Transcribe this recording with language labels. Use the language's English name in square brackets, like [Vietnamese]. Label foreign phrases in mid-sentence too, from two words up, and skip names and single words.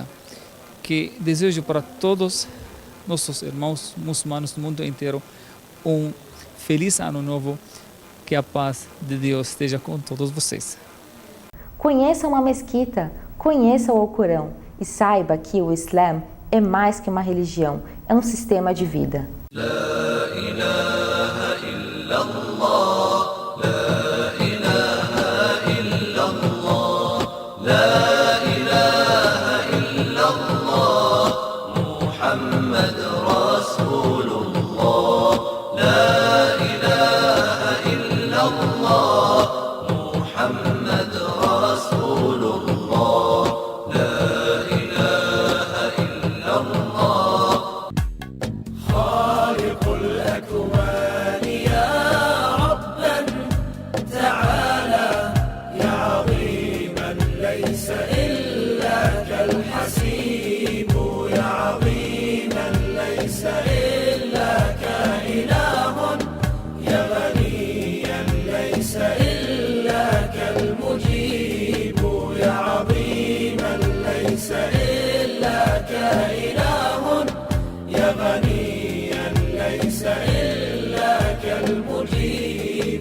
[Portuguese] Que desejo para todos nossos irmãos muçulmanos do mundo inteiro um feliz ano novo, que a paz de Deus esteja com todos vocês. Conheça uma mesquita, conheça o Alcorão e saiba que o Islã é mais que uma religião, é um sistema de vida. [Arabic] لا إله إلا الله لا إله إلا الله لا إله إلا الله محمد رسول الله لا إله إلا الله محمد رسول الله لا إله إلا الله. خالق الأكوان يا ربنا تعالى يا عظيما ليس إلا كالحسيب يا عظيما ليس إلا كإله يا غنيا ليس إلا كالمجيب يا عظيما ليس إلا كإله يا غنيا ليس إلا كالمجيب.